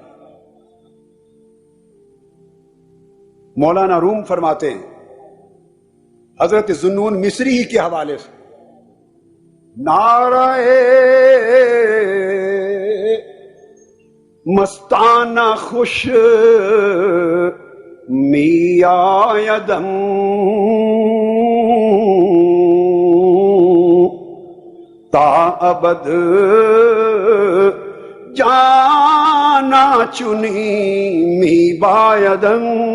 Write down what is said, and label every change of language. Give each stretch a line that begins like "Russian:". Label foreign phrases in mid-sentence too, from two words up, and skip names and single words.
Urdu: مولانا روم فرماتے ہیں حضرت ذوالنون مصری ہی کے حوالے سے،
Persian: نعرہ مستانہ خوش می آیدم تا ابد جانا چنی می بایدم